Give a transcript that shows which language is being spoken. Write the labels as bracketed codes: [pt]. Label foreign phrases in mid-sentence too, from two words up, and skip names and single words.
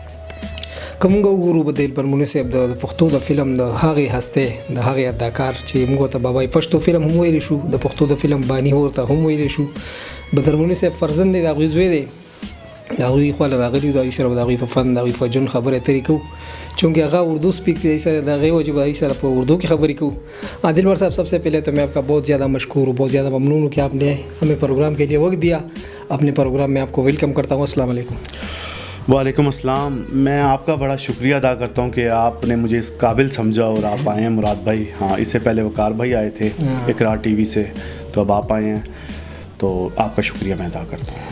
[ps] که موږ وګورو به دلبر منیر صاحب د پښتو د فلم د هغې هستې د هغې اداکار چې موږ ته بابای پښتو فلم هم ویلی شو, د پښتو د فلم بانی ورته هم ویلی شو. بدر منیر صاحب فرزند دی, د هغوی زوی دی, د هغوی خواله راغلي, د هغوی سره د هغوی په فن د هغوی په جون خبرې اترې کوو, چونکہ هغه اردو سپیک دی سر, د هغې وجه به هغوی سره په اردو کې خبرې کوو. [ur] دلبر صاحب سب سے پہلے تو میں آپ کا بہت زیادہ مشکور ہوں, بہت زیادہ ممنون ہوں کہ آپ نے ہمیں پروگرام کے لیے وقت دیا. اپنے پروگرام میں آپ کو ویلکم کرتا ہوں. [ar] السلام علیکم. وعلیکم السلام. [ur] میں آپ کا بڑا شکریہ ادا کرتا ہوں کہ آپ نے مجھے اس قابل سمجھا اور آپ آئے ہیں. مراد بھائی, ہاں اس سے پہلے وقار بھائی آئے تھے اقرار ٹی وی سے, تو اب آپ آئے ہیں, تو آپ کا شکریہ میں ادا کرتا ہوں.